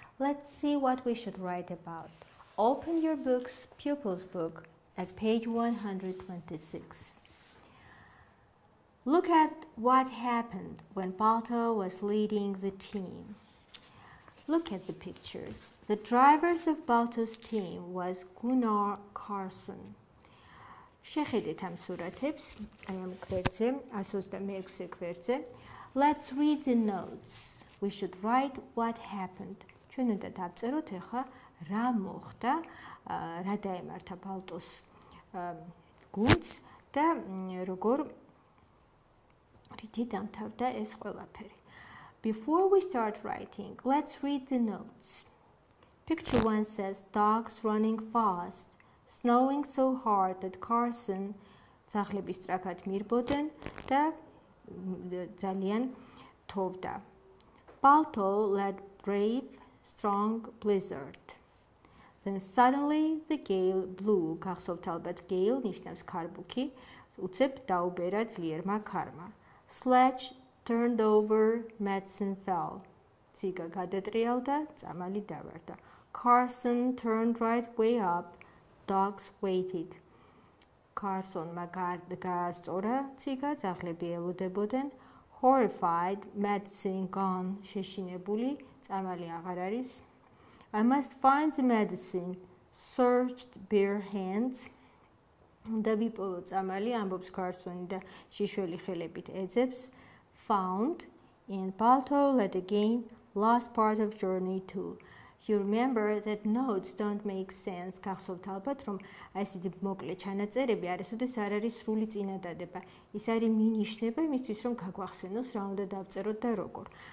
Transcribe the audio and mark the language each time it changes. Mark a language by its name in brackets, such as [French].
[English] Let's see what we should write about. Open your book's pupils book at page 126. Look at what happened when Balto was leading the team. Look at the pictures. The drivers of Balto's team was Gunnar Carson. [Georgian] შეხედეთ ამ სურათებს, აი ამ გვერდზე, 126 გვერდზე. [English] Let's read the notes. We should write what happened. [Georgian] ჩვენ უნდა დავწეროთ ახლა რა მოხდა, რა დაემართა ბალტოს გუნდს და როგორ რითი დამთავრდა ეს ყველაფერი. [English] Before we start writing, let's read the notes. Picture 1 says dogs running fast, snowing so hard that Carson [Georgian] ძაღლები სწრაფად მირბოდნენ და ძალიან თოვდა. [English] Balto led brave, strong blizzard. Then suddenly the gale blew. [Georgian] გახსოვთ ალბათ gale ნიშნავს ქარბუქი, უცებ დაუბერა ძლიერმა ქარმა. [English] Sledge turned over, medicine fell. [Georgian] Tsiga გადატრიალდა, წამალი დავარდა. [English] Carson turned right way up, dogs waited. [Georgian] Carsonმა გაასწორა ციga, ძაღლები ელოდებოდნენ. [English] Horrified, medicine gone, [Georgian] შეშინებული, წამალი აღარ არის. [English] I must find the medicine, searched bare hands. [Georgian] უნდა ვიპოვო წამალი, ამბობს Carsoni და შიშველი ხელებით ეძებს. [English] Found, and Balto led again, last part of journey too. You remember that notes don't make sense. [Georgian] გახსოვთ ალბათ, რომ ასეთი მოკლე ჩანაწერები არასოდეს არ არის სრული წინადადება. ის არის მინიშნება იმისთვის, რომ გაგვახსენოს რა უნდა დავწეროთ და როგორ.